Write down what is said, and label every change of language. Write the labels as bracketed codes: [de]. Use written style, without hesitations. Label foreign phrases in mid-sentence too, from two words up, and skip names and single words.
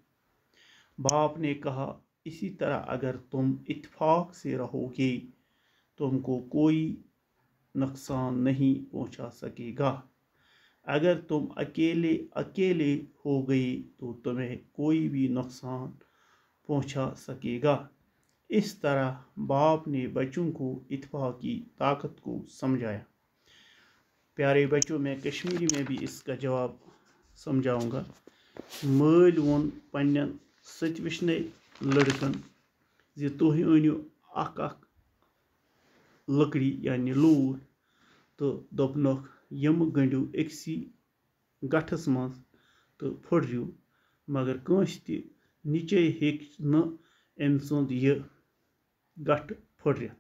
[ur] باپ نے کہا اسی طرح اگر تم اتفاق سے رہو گے تم کو کوئی نقصان نہیں پہنچا سکے گا، اگر تم اکیلے ہو گئے تو تمہیں کوئی بھی نقصان پہنچا سکے گا۔ اس طرح باپ نے بچوں کو اتفاق کی طاقت کو سمجھایا۔ پیارے بچوں، میں کشمیری میں بھی اس کا جواب سمجھاؤں گا۔ [ks] مٲلۍ ووٚن پننٮ۪ن سٔتۍ لڑکن زِ تُہۍ أنِو اکھ اکھ لکڑی یعنی لوٗر تہٕ دوٚپنکھ یِم گٔنڈِو أکسٕے گٹھس منٛز تہٕ پھٕٹرِو، مگر کٲنٛسہِ تہِ نِچے ہیٚکہِ نہٕ أمۍ سُنٛد یہِ گٹھٕ پھٕٹرِتھ۔